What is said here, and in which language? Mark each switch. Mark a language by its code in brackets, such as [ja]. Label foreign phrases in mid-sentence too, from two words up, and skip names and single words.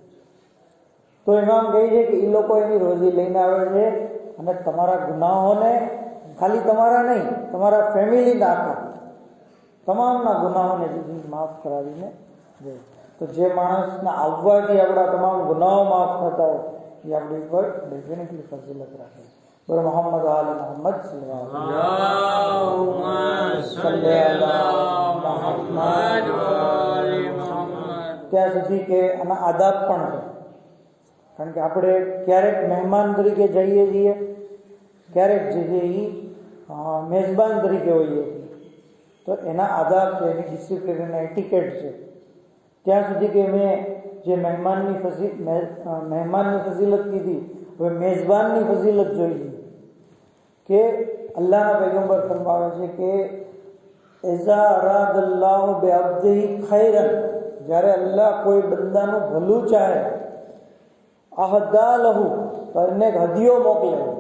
[gu] તો ઇમામ કહે છે કે એ લોકો એની રોજી લઈને આવે છે અને તમારા ગુનાહોને, ખાલી તમારા નહીં, તમારા ફેમિલીના આખા તમામના ગુનાહોને માફ કરાવીને જાય. તો જે માણસના આવવાથી આપણા તમામ ગુનાહો માફ થતા હોય એ આપણી ઉપર ડેફિનેટલી ફજીલત રાખે. બોલો મોહમ્મદ આલે મોહમ્મદ [ar] اللهم صل على محمد وآل [gu] નથી કે આના આદાબ પણ છે. કારણ કે આપણે ક્યારેક મહેમાન તરીકે જઈએ છીએ, ક્યારેક જે છે એ મેજબાન તરીકે હોઈએ છીએ. તો એના આદાબ છે, એની ડિસિપ્લિન, એના એટિકેટ છે. ત્યાં સુધી કે મેં જે મહેમાનની ફઝીલત કીધી, હવે મેજબાનની ફઝીલત જોઈ કે અલ્લાહના પૈગંબર ફરમાવે છે કે [ar] إذا أراد الله بعبده خيرا, [gu] જ્યારે અલ્લાહ કોઈ બંદાનું ભલું ચાહે, [ar] أهدى له, [gu] તો એને એક હદિયો મોકલે.